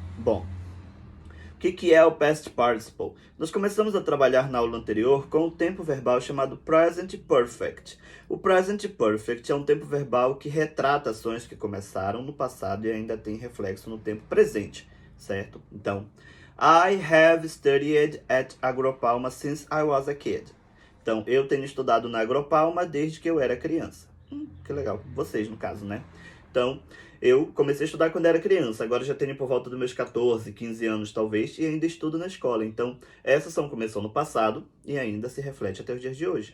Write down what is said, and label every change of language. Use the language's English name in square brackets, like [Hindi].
[Portuguese] Bom, o que é o past participle? Nós começamos a trabalhar na aula anterior com o tempo verbal chamado present perfect. O present perfect é um tempo verbal que retrata ações que começaram no passado e ainda tem reflexo no tempo presente, certo? [English] Então, I have studied at Agropalma since I was a kid. [Portuguese] Então, eu tenho estudado na Agropalma desde que eu era criança. Que legal. Vocês, no caso, né? Então, eu comecei a estudar quando era criança. Agora já tenho por volta dos meus 14, 15 anos, talvez, e ainda estudo na escola. Então, essa ação começou no passado e ainda se reflete até os dias de hoje.